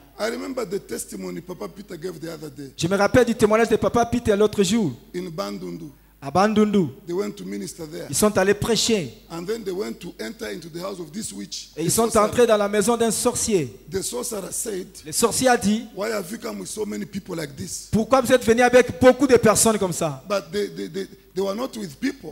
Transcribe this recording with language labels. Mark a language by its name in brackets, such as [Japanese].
[English] I remember the testimony Papa Peter gave the other day [French] Je me rappelle du témoignage de Papa Peter l'autre jour, [English] in Bandundu. [French] à Bandundu. [English] They went to minister there. [French] Ils sont allés prêcher [English] And then they went to enter into the house of this witch. [French] et [English] The [French] ils sont [English] sorcerer. [French] entrés dans la maison d'un sorcier. [English] The sorcerer said, [French] Le sorcier a dit, [English] why have you come with so many people like this? [French] pourquoi vous êtes venus avec beaucoup de personnes comme ça? [English] But they were not with people.